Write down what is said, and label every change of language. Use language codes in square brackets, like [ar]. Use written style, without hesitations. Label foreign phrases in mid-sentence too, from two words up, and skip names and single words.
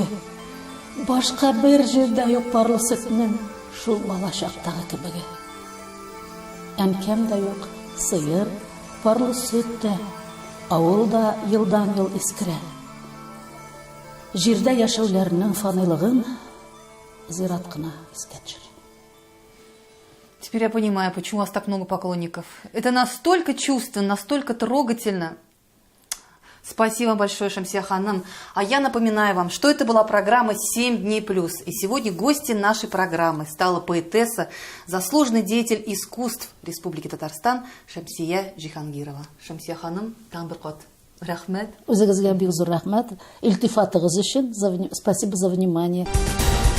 [tt] Башка бер җирдә юк парлы сөтнең, шул бала чактагы кебеге. Әнкәм дә юк, сыер, парлы сөт тә, авылда елдан-ел искерә. Җирдә яшәүләрнең фанилыгын зират кына искә төшерә." [ru] Теперь я понимаю, почему у вас так много поклонников. Это настолько чувственно, настолько трогательно. Спасибо большое, Шамсия ханым. А я напоминаю вам, что это была программа «7 дней плюс». И сегодня гостьей нашей программы стала поэтесса, заслуженный деятель искусств Республики Татарстан Шамсия Җиһангирова. [tt] Шамсия ханым, тагын бер кат рәхмәт. Үзегезгә бик зур рәхмәт. Илтифатыгыз өчен [ru] спасибо за внимание.